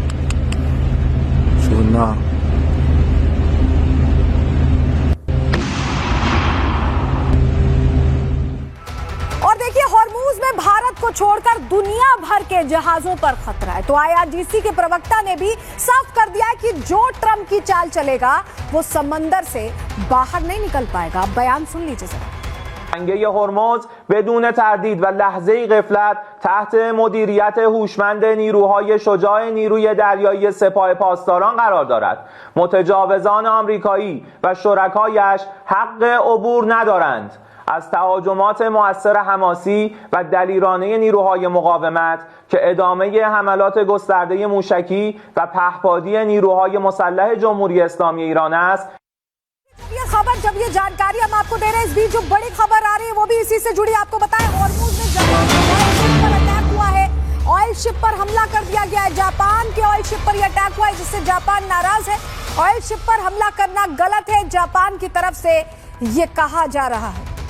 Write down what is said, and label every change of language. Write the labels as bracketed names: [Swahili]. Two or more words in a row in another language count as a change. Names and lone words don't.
[Hindi] और देखिए हॉर्मुज में भारत को छोड़कर दुनिया भर के जहाजों पर खतरा है। तो IRGC के प्रवक्ता ने भी साफ कर दिया है कि जो ट्रंप की चाल चलेगा वो समंदर से बाहर नहीं निकल पाएगा। बयान सुन लीजिए जरा। [Persian] جنگه هرمز بدون تردید و لحظه غفلت تحت مدیریت هوشمند نیروهای شجاع نیروی دریایی سپاه پاسداران قرار دارد. متجاوزان آمریکایی و شرکایش حق عبور ندارند. از تهاجمات مؤثر حماسی و دلیرانه نیروهای مقاومت که ادامه حملات گسترده موشکی و پهپادی نیروهای مسلح جمهوری اسلامی ایران است. [Hindi] ये खबर, जब ये जानकारी हम आपको दे रहे हैं, इस बीच जो बड़ी खबर आ रही है वो भी इसी से जुड़ी। आपको बताएं हॉर्मुज में जापान पर अटैक हुआ है, [English] oil ship [Hindi] पर हमला कर दिया गया है। जापान के [English] oil ship [Hindi] पर यह अटैक हुआ है, जिससे जापान नाराज है। [English] oil ship [Hindi] पर हमला करना गलत है, जापान की तरफ से ये कहा जा रहा है।